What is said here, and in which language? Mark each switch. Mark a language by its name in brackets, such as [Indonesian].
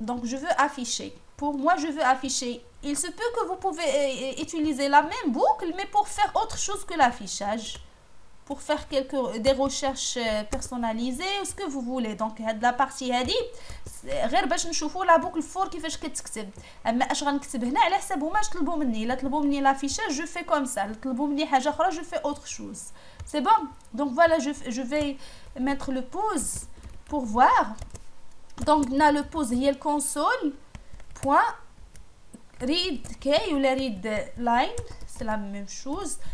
[French] donc je veux afficher. Pour moi, je veux afficher. Il se peut que vous pouvez utiliser la même boucle, mais pour faire autre chose que l'affichage. Pour faire des recherches personnalisées ou ce que vous voulez. Donc, la partie [Arabic] هذه غير باش نشوفوا [French] la boucle for [Arabic] كيفاش كتكتب. اما اش غنكتب هنا على حسب هما اش طلبوا مني. الا طلبوا مني [French] l'affichage, je fais comme ça. [Arabic] الا طلبوا مني حاجه اخرى, [French] je fais autre chose. C'est bon. Donc voilà, je vais mettre le pause pour voir. Donc, on a le pause, il y a le console. point read key ou la read line, c'est la même chose.